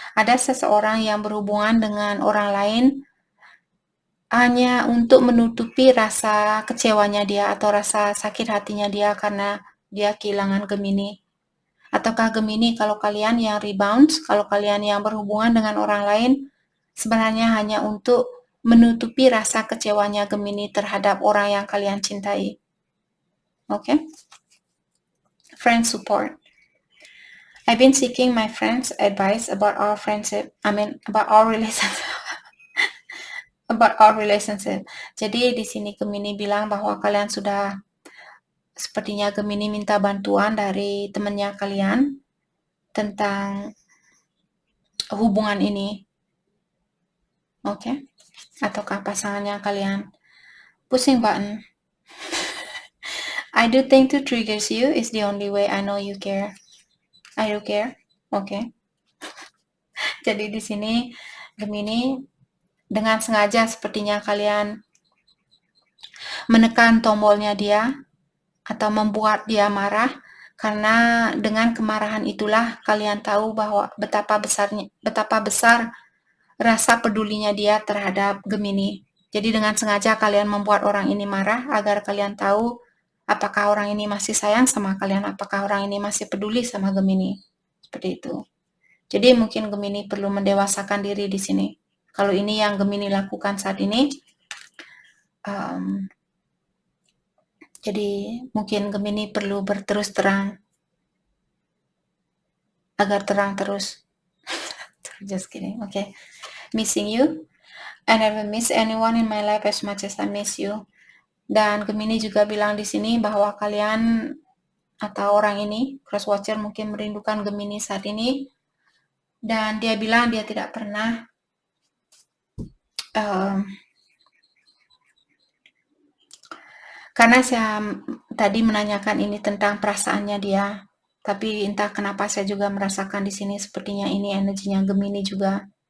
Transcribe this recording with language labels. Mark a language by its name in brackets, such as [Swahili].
[Indonesian] Ada seseorang yang berhubungan dengan orang lain hanya untuk menutupi rasa kecewanya dia atau rasa sakit hatinya dia karena dia kehilangan Gemini. Ataukah Gemini kalau kalian yang rebound, kalau kalian yang berhubungan dengan orang lain, sebenarnya hanya untuk menutupi rasa kecewanya Gemini terhadap orang yang kalian cintai. [English] Okay? Friend support. I've been seeking my friend's advice about our friendship. About our relationship. About our relationship. [Indonesian] Jadi di sini Gemini bilang bahwa kalian sudah, sepertinya Gemini minta bantuan dari temannya kalian tentang hubungan ini. Oke? Ataukah pasangannya kalian. [English] Pushing button. I do think to triggers you is the only way I know you care. I do care. Oke. [Indonesian] Jadi di sini Gemini dengan sengaja sepertinya kalian menekan tombolnya dia atau membuat dia marah, karena dengan kemarahan itulah kalian tahu bahwa betapa besar rasa pedulinya dia terhadap Gemini. Jadi dengan sengaja kalian membuat orang ini marah agar kalian tahu apakah orang ini masih sayang sama kalian, apakah orang ini masih peduli sama Gemini. Seperti itu. Jadi mungkin Gemini perlu mendewasakan diri di sini. Kalau ini yang Gemini lakukan saat ini, jadi mungkin Gemini perlu berterus terang agar terang terus. [English] Just kidding. Okay. Missing you. I never miss anyone in my life as much as I miss you. [Indonesian] Dan Gemini juga bilang di sini bahwa kalian atau orang ini, cross watcher, mungkin merindukan Gemini saat ini. Dan dia bilang dia tidak pernah karena saya tadi menanyakan ini tentang perasaannya dia, tapi entah kenapa saya juga merasakan di sini sepertinya ini energinya Gemini juga.